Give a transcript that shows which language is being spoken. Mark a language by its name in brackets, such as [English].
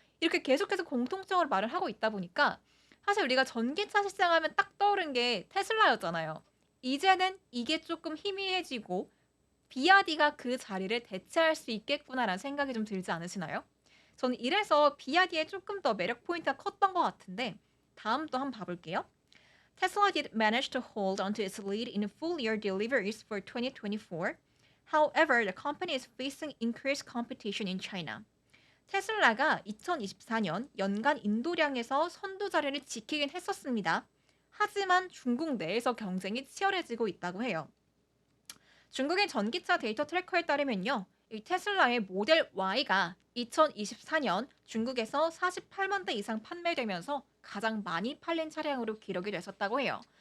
[Korean] 이렇게 계속해서 공통적으로 말을 하고 있다 보니까 사실 우리가 전기차 시장하면 딱 떠오른 게 테슬라였잖아요. 이제는 이게 조금 희미해지고 비아디가 그 자리를 대체할 수 있겠구나라는 생각이 좀 들지 않으시나요? 저는 이래서 비아디의 조금 더 매력 포인트가 컸던 것 같은데 다음 또 한번 봐볼게요. [English] Tesla did manage to hold onto its lead in full year deliveries for 2024. However, the company is facing increased competition in China. [Korean] 테슬라가 2024년 연간 인도량에서 선두 자리를 지키긴 했었습니다. 하지만 중국 내에서 경쟁이 치열해지고 있다고 해요. 중국의 전기차 데이터 트래커에 따르면요. 이 테슬라의 모델 Y가 2024년 중국에서 48만 대 이상 판매되면서 가장 많이 팔린 차량으로 기록이 됐었다고 해요.